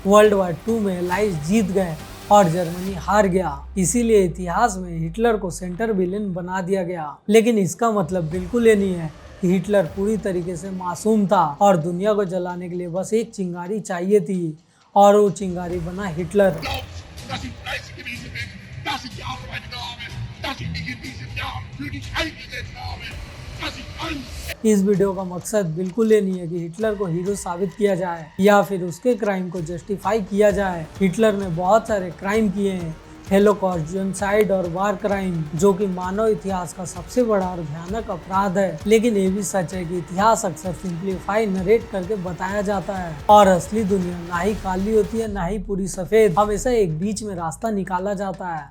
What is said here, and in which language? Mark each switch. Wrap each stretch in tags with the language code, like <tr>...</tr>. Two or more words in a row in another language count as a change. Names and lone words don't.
<en>world war 2</en> <hi>में एलाइज जीत गए और जर्मनी हार गया, इसीलिए इतिहास में हिटलर को</hi> <en>center villain</en> <hi>बना दिया गया। लेकिन इसका मतलब बिल्कुल ये नहीं है कि हिटलर पूरी तरीके से मासूम था और दुनिया को जलाने के लिए बस एक चिंगारी चाहिए थी और वो चिंगारी बना हिटलर।</hi> <de>dass ich fleißig gewesen bin, dass ich gearbeitet habe, dass ich mich in diesem Jahr für dich eingesetzt habe, dass ich Angst</de> <hi>इस वीडियो का मकसद बिल्कुल ये नहीं है कि हिटलर को हीरो साबित किया जाए या फिर उसके क्राइम को जस्टिफाई किया जाए। हिटलर ने बहुत सारे क्राइम किए हैं, हेलोकॉस्ट, जेनोसाइड और</hi> <en>war crime,</en> <hi>जो कि मानव इतिहास का सबसे बड़ा और भयानक अपराध है। लेकिन ये भी सच है कि इतिहास अक्सर</hi> <en>simplify narrate</en> <hi>करके बताया जाता है और असली दुनिया ना ही काली होती है ना ही पूरी सफेद, हमेशा एक बीच में रास्ता निकाला जाता है।</hi>